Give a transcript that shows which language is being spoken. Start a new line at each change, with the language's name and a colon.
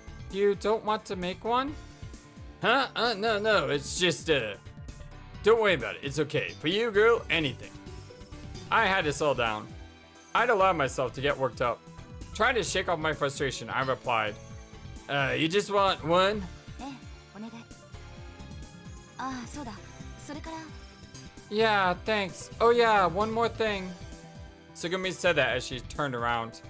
English: You don't want to make one? Huh? No, it's just, don't worry about it, it's okay. For you, girl, anything. I had to settle down. I'd allowed myself to get worked up. Trying to shake off my frustration, I replied, you just want one?
Japanese: ええ、お願い。ああ、そうだ。それから、
English: Yeah, thanks. Oh yeah, one more thing. Tsugumi said that as she turned around.